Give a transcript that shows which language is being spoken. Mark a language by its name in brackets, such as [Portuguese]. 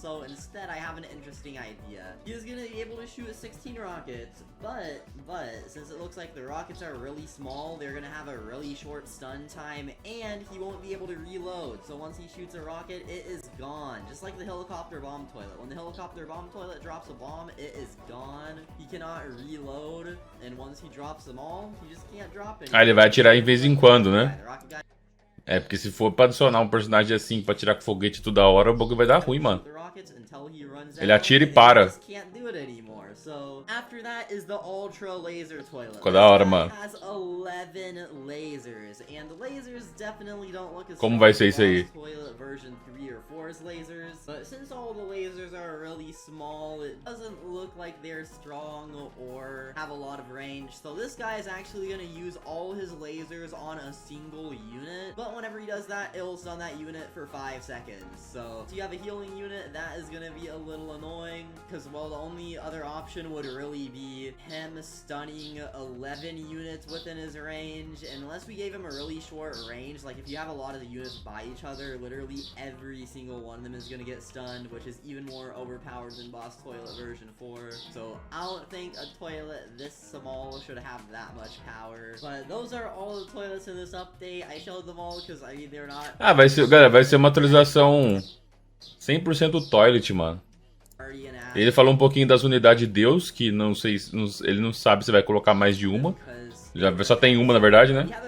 [English] So instead I have an interesting idea. He's gonna be able to shoot 16 rockets, but since it looks like the rockets are really small, they're gonna have a really short stun time, and he won't be able to reload. So once he shoots a rocket, it is gone, just like the helicopter bomb toilet. When the helicopter bomb toilet drops a bomb, it is gone. He cannot reload, and once he drops them all, he just can't drop it. [Portuguese] Ah, ele vai atirar em vez em quando, né? É, porque se for pra adicionar um personagem assim pra tirar com foguete toda hora, o bagulho vai dar ruim, mano. Ele atira e para. [English] So after that is the Ultra Laser Toilet. [Portuguese] Ficou da hora, mano. [English] Has 11 lasers, and the lasers definitely don't look as [Portuguese] Como vai ser isso aí? [English] Toilet version 3 or 4's lasers, but since all the lasers are really small, it doesn't look like they're strong or have a lot of range. So this guy is actually going to use all his lasers on a single unit, but whenever he does that, it'll stun that unit for 5 seconds. So if you have a healing unit, that is going to be a little annoying, because well, the only other option would really be him stunning 11 units within his range, and unless we gave him a really short range, like if you have a lot of the units by each other, literally every single one of them is gonna get stunned, which is even more overpowered than Boss Toilet version 4. So I don't think a toilet this small should have that much power. But those are all the toilets in this update. I showed them all because I mean they're not... [Portuguese] Ah, galera, vai ser uma atualização 100% toilet, mano. Ele falou um pouquinho das unidades de Deus, que não sei, ele não sabe se vai colocar mais de uma. Já só tem uma, na verdade, né?